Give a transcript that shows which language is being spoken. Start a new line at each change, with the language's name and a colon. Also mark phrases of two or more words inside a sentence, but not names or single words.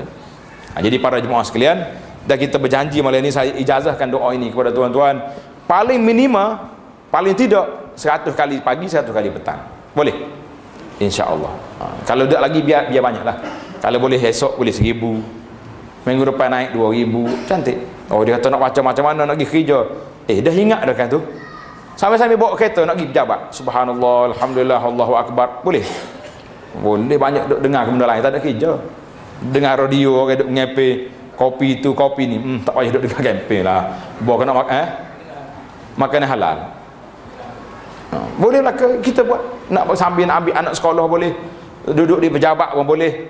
Malay: Jadi para jemaah sekalian, dan kita berjanji malam ini saya ijazahkan doa ini kepada tuan-tuan, paling minima, paling tidak 100 kali pagi, 100 kali petang. Boleh? InsyaAllah. Kalau tak lagi biar banyaklah. Kalau boleh esok boleh 1000, minggu depan naik 2000, cantik. Oh, dia kata nak baca macam mana nak pergi kerja. Dah ingat dah kan tu. Sampai-sampai bawa kereta nak pergi pejabat.
Arabic: سبحان الله، الحمد لله، الله أكبر.
Malay: Boleh? Boleh. Banyak duk dengar benda lain, tak ada kerja. Dengar radio, orang duk ngepe kopi tu, kopi ni. Tak payah duk dengar kempen lah. Bawa kena makanan halal. Bolehlah kita buat. Nak sambil nak ambil anak sekolah boleh. Duduk di pejabat pun boleh.